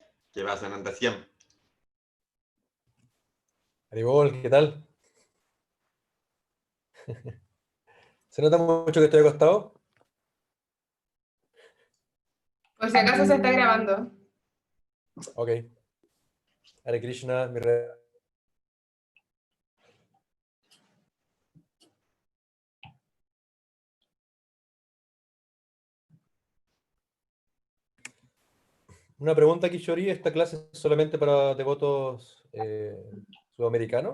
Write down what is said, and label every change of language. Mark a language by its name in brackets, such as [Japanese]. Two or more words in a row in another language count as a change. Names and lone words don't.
[Spanish] ¿Qué pasa, Nandasiam? Aribol, ¿qué tal? ¿Se nota mucho que estoy acostado? Por si acaso se está grabando. Ok. Hare Krishna, mi red. Una pregunta, Kishori, ¿esta clase es solamente para devotos sudamericanos?